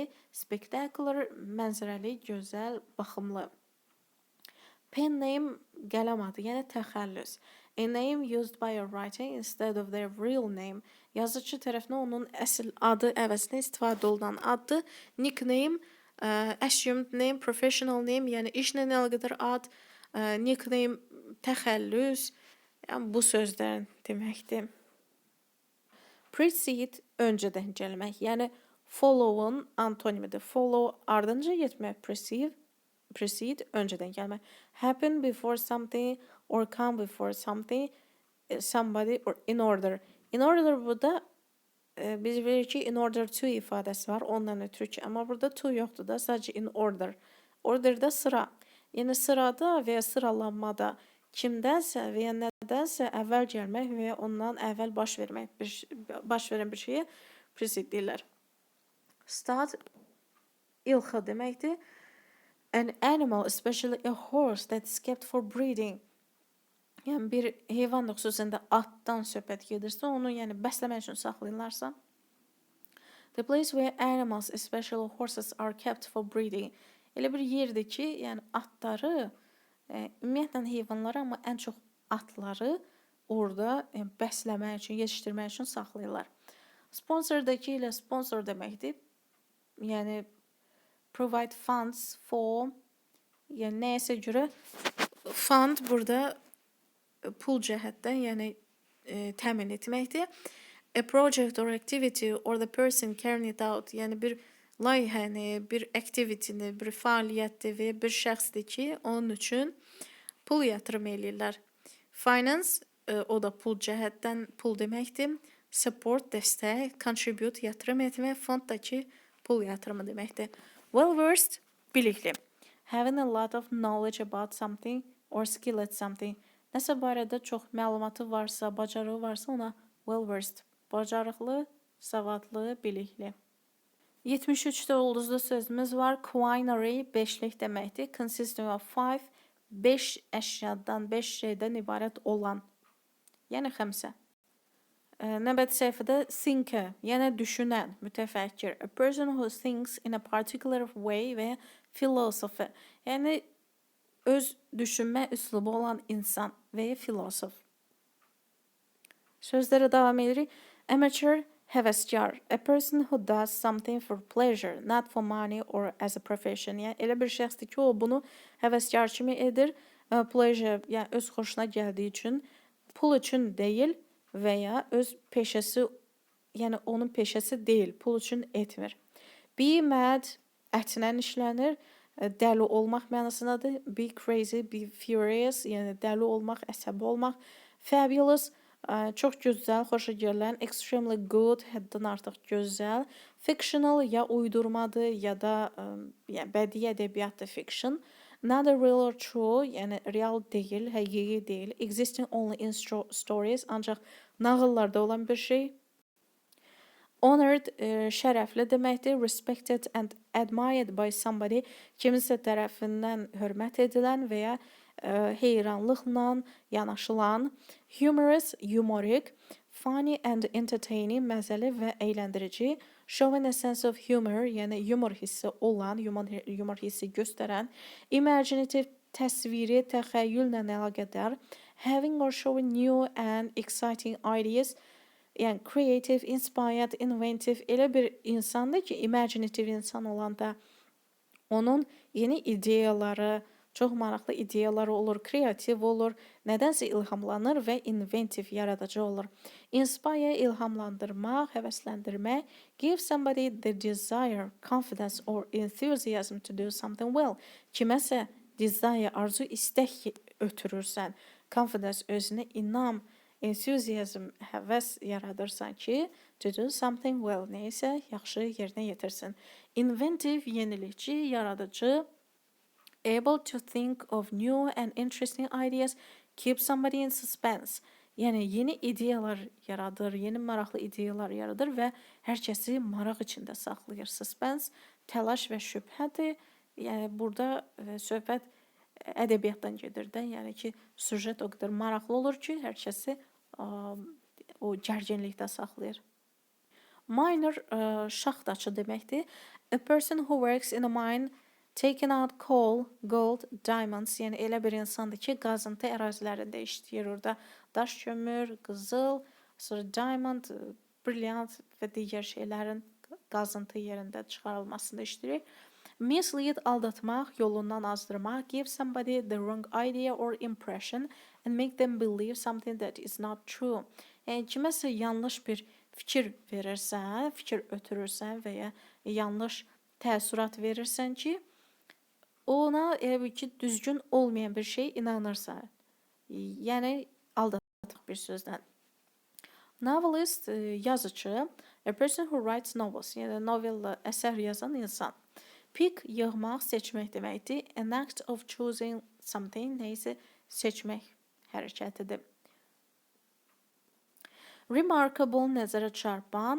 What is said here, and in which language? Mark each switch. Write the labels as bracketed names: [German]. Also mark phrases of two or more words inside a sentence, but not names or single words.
[Azerbaijani] Spectacular, mənzərəli, gözəl, baxımlı. [English] Pen name, [Azerbaijani] qələm adı, yəni təxəllüs. [English] A name used by a writer instead of their real name. [Azerbaijani] Yazıcı tərəfindən onun əsl adı əvəzinə istifadə olunan addır. [English] Nickname, assumed name, professional name, [Azerbaijani] yəni işlə əlaqədar ad. Nickname, təxəllüs, yəni bu sözlər deməkdir. Precede, öncədən gəlmək, yəni follow'un antonimidir. Follow, ardınca getmək, precede, öncədən gəlmək. [English] Happen before something or come before something, somebody or in order. In order [Azerbaijani] burada biz bilirik ki [English] in order to [Azerbaijani] ifadəsi var, ondan ötürü ki, amma burada to yoxdur da, sadəcə [English] in order. [Azerbaijani] Orderdə sıra. Yəni sırada və ya sıralanmada kimdənsə və ya nədənsə əvvəl gəlmək və ya ondan əvvəl baş verən bir şeyə precede deyirlər. Start, ilxı deməkdir. [English] An animal, especially a horse that is kept for breeding. [Azerbaijani] Yəni bir heyvan da xüsusən də atdan söhbət gedirsə, onu yəni bəsləmək üçün saxlayırlarsa. [English] The place where animals, especially horses, are kept for breeding. [Azerbaijani] Elə bir yerdir ki, yəni atları, ümumiyyətlə heyvanları, amma ən çox atları orada bəsləmək üçün, yetişdirmək üçün saxlayırlar. Sponsordakı ilə sponsor deməkdir. [English] Yəni provide funds for, [Azerbaijani] yəni nəyəsə görə fund burada pul cəhətdən, yəni təmin etməkdir. [English] A project or activity or the person carrying it out, [Azerbaijani] yəni bir layihəni, bir activity-ni, bir fəaliyyətdir və bir şəxsdir ki, onun üçün pul yatırım eləyirlər. Finance, o da pul cəhətdən pul deməkdir. Support, dəstək, contribute, yatırım etmək, fond da ki, pul yatırımı deməkdir. Well-versed, bilikli. [English] Having a lot of knowledge about something or skill at something. [Azerbaijani] Nəsə barədə çox məlumatı varsa, bacarığı varsa ona well-versed, bacarıqlı, savadlı, bilikli. 73-də ulduzlu sözümüz var. Quinary, beşlik deməkdir. [English] Consisting of [Azerbaijani] 5 əşyadan, 5 şeydən ibarət olan. Yəni xəmsə. Növbəti səhifədə thinker, yəni düşünən, mütəfəkkir. [English] A person who thinks in a particular way və philosopher. [Azerbaijani] Yəni öz düşünmə üslubu olan insan və filosof. Sözlərə davam edirik. Amateur, həvəskar. [English] A person who does something for pleasure, not for money or as a profession. [Azerbaijani] Yəni elə bir şəxsdir ki, o bunu həvəskar kimi edir. Pleasure, yəni öz xoşuna gəldiyi üçün, pul üçün deyil və ya öz peşəsi, yəni onun peşəsi deyil, pul üçün etmir. [English] Be mad, [Azerbaijani] ətlə işlənir, dəli olmaq mənasındadır. [English] Be crazy, be furious, [Azerbaijani] yəni dəli olmaq, əsəbi olmaq. Fabulous, çox gözəl, xoşa gələn. [English] Extremely good, [Azerbaijani] həddən artıq gözəl. Fictional, ya uydurmadır, ya da yəni bədii ədəbiyyatdır fiction. [English] Not real or true, [Azerbaijani] yəni real deyil, həqiqi deyil. [English] Existing only in stories, [Azerbaijani] ancaq nağıllarda olan bir şey. Honored, şərəfli deməkdir. [English] Respected and admired by somebody, [Azerbaijani] kimisə tərəfindən hörmət edilən və ya heyranlıqla yanaşılan. Humorous, yumorik. [English] Funny and entertaining, [Azerbaijani] məzəli və əyləndirici. [English] Showing a sense of humor, [Azerbaijani] yəni yumor hissi olan, yumor hissi göstərən. Imaginative, təsviri, təxəyyüllə əlaqədar. [English] Having or showing new and exciting ideas, yəni creative, inspired, inventive, [Azerbaijani] elə bir insandır ki, imaginative insan olanda onun yeni ideyaları, çox maraqlı ideyaları olur, kreativ olur, nədənsə ilhamlanır və inventive, yaradıcı olur. Inspire, ilhamlandırmaq, həvəsləndirmək. [English] Give somebody the desire, confidence or enthusiasm to do something well. [Azerbaijani] Kiməsə desire, arzu, istək ötürürsən. Confidence, özünə inam, enthusiasm, həvəs yaradırsan ki, [English] to do something well, [Azerbaijani] neysə yaxşı yerinə yetirsin. Inventive, yenilikçi, yaradıcı. [English] Able to think of new and interesting ideas, keep somebody in suspense. [Azerbaijani] Yəni yeni ideyalar yaradır, yeni maraqlı ideyalar yaradır və hər kəsi maraq içində saxlayır. Suspense, təlaş və şübhədir. Yəni burada söhbət ədəbiyyatdan gedir də. Yəni ki, süjet o qədər maraqlı olur ki, hər kəsi o gərginlikdə saxlayır. Miner, şaxtaçı deməkdir. [English] A person who works in a mine, taking out coal, gold, diamonds, [Azerbaijani] yəni elə bir insandır ki, qazıntı ərazilərində işləyir. Orada daş kömür, qızıl, sonra diamond, brilliant və digər şeylərin qazıntı yerində çıxarılmasında işləyir. Mislead, aldatmaq, yolundan azdırmaq. [English] Give somebody the wrong idea or impression and make them believe something that is not true. [Azerbaijani] Yəni kiməsə yanlış bir fikir verirsən, fikir ötürürsən və ya yanlış təəssürat verirsən ki, ona elə ki, düzgün olmayan bir şey inanırsan. Yəni aldatmaq bir sözdən. Novelist, yazıcı. [English] A person who writes novels, [Azerbaijani] yəni novel, əsər yazan insan. Pick, yığmaq, seçmək deməkdir. [English] An act of choosing something, [Azerbaijani] neysə seçmək hərəkətidir. Remarkable, nəzərə çarpan.